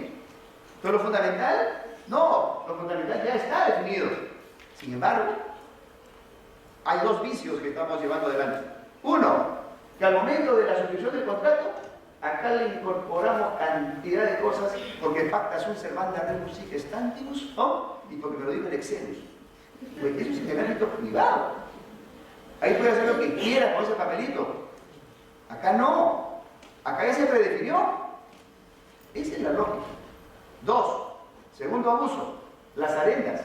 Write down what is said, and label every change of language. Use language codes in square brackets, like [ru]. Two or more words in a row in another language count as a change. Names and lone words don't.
[es] Pero lo fundamental, no, lo fundamental ya está definido. Sin embargo, hay dos vicios que estamos llevando adelante. Uno, que al momento de la suscripción del contrato, acá le incorporamos cantidad de cosas, porque [la] pacta sunt servanda rebus sic stantibus, [es] ¿no? Y porque me lo dijo el Excelus. Pues eso es en el ámbito privado. Ahí puede hacer lo que quiera con ese papelito. Acá no. Acá ya se predefinió. Esa es la lógica. Dos, segundo abuso, las adendas.